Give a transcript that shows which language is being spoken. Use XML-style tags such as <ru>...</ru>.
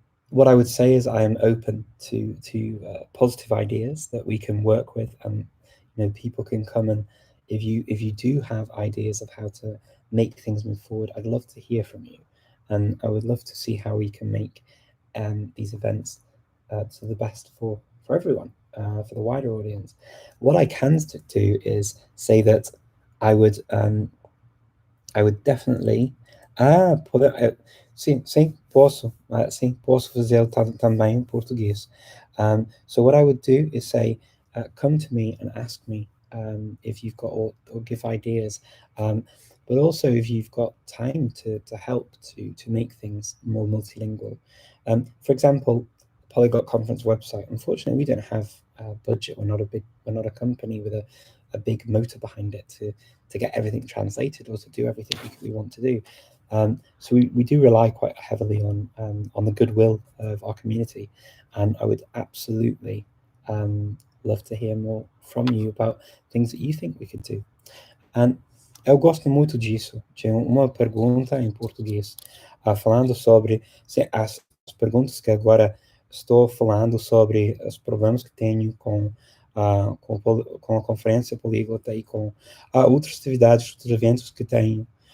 <en>What I would say is I am open to positive ideas that we can work with, and people can come, and if you do have ideas of how to make things move forward, I'd love to hear from you, and I would love to see how we can make these events to the best for everyone, for the wider audience. What I can do is say that I would definitely</en> <pt>poder, sim, posso, sim, posso fazer também em português.</pt> <en>So what I would do is say, come to me and ask me if you've got, or give ideas, but also if you've got time to help to make things more multilingual. For example, Polyglot Conference website. Unfortunately, we don't have a budget. We're not a company with a big motor behind it to get everything translated or to do everything we want to do. So we do rely quite heavily on the goodwill of our community, and I would absolutely love to hear more from you about things that you think we could do.</en> <pt>And eu gosto muito disso. Tinha uma pergunta em português, falando sobre as perguntas que agora estou falando sobre os problemas que tenho com a conferência políglota e com outras atividades, outros eventos que tenho.</pt>